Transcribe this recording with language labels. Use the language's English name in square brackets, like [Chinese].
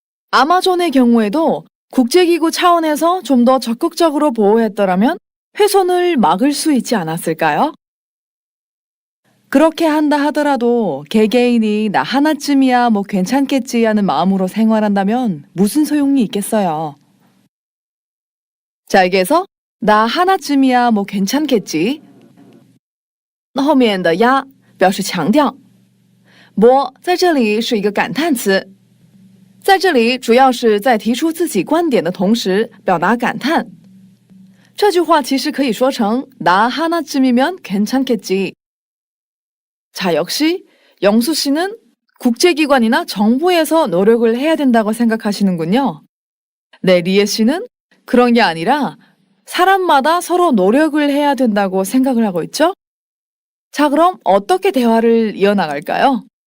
[Korean] 아마존의 경우에도 국제기구 차원에서 좀 더 적극적으로 보호했더라면 훼손을 막을 수 있지 않았을까요? 그렇게 한다 하더라도 개개인이 나 하나쯤이야 뭐 괜찮겠지 하는 마음으로 생활한다면 무슨 소용이 있겠어요. 자, 여기에서 나 하나쯤이야 뭐 괜찮겠지. [Chinese] 后面的呀表示强调，我在这里是一个感叹词，在这里主要是在提出自己观点的同时表达感叹。这句话其实可以说成 [Korean] 나 하나쯤이면 괜찮겠지. 자, 역시 영수 씨는 국제기관이나 정부에서 노력을 해야 된다고 생각하시는군요. 네, 리에 씨는 그런 게 아니라 사람마다 서로 노력을 해야 된다고 생각을 하고 있죠? 자, 그럼 어떻게 대화를 이어나갈까요?